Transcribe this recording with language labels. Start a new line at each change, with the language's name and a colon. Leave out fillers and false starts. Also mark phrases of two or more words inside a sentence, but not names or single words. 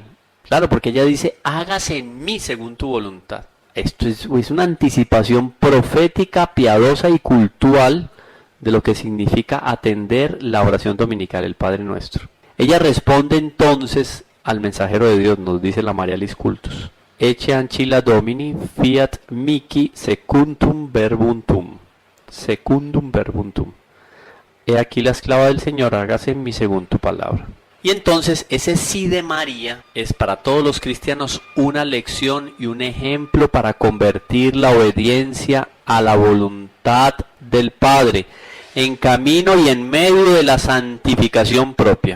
Spanish: Claro, porque ella dice, hágase en mí según tu voluntad. Esto es una anticipación profética, piadosa y cultural de lo que significa atender la oración dominical, el Padre Nuestro. Ella responde entonces al mensajero de Dios, nos dice la Marialis Cultus.
Latin: Ecce ancilla Domini, fiat mihi secundum verbum tuum. Secundum verbum tuum.
Spanish: He aquí la esclava del Señor, hágase en mí según tu palabra. Y entonces ese sí de María es para todos los cristianos una lección y un ejemplo para convertir la obediencia a la voluntad del Padre en camino y en medio de la santificación propia.